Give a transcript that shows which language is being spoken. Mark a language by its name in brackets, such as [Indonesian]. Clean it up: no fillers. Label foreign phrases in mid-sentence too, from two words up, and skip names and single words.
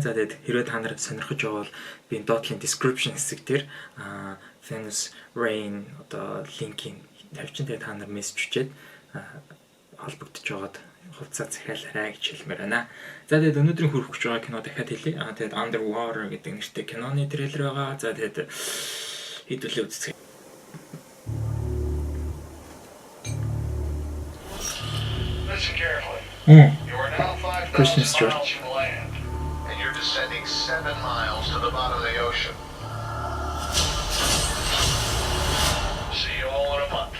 [Mongolian] За тэгээд хэрвээ та нар сонирхож байгаа бол би доотлын description хэсэг дээр Venus Ray одоо линкийг тавьчих. Тэгээд та нар мессеж өчээд холбогдож байгаад хувцас захиалаарай гэж хэлмээр байна. За тэгээд өнөөдрийн хүрэх гэж байгаа кино дахиад хэлье. Тэгээд Underwater гэдэг нэртэй киноны трейлер байгаа. За тэгээд хэдүүлээ үзцгээе. [English] Listen carefully. You are now 5,000 miles from land, and you're descending 7 miles to the bottom of the ocean. See you all in a month.